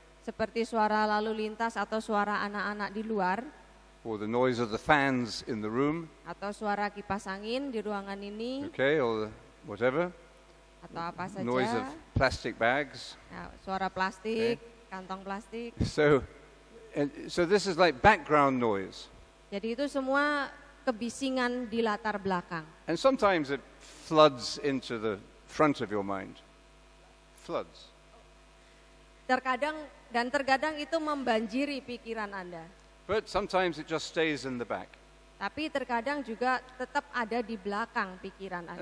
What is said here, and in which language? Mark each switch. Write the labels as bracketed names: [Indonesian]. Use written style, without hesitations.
[Indonesian] Seperti suara lalu lintas atau suara anak-anak di luar. [English] Or the noise of the fans in the room. [Indonesian] Atau suara kipas angin di ruangan ini. [English] Okay, or whatever. [Indonesian] Atau apa saja. [English] Noise of plastic bags. [Indonesian] Nah, suara plastik, kantong plastik. [English] So this is like background noise. [Indonesian] Jadi itu semua kebisingan di latar belakang. [English] And sometimes it floods into the front of your mind. Floods. [Indonesian] Terkadang itu membanjiri pikiran Anda. [English] But sometimes it just stays in the back. [Indonesian] Tapi terkadang juga tetap ada di belakang pikiran Anda.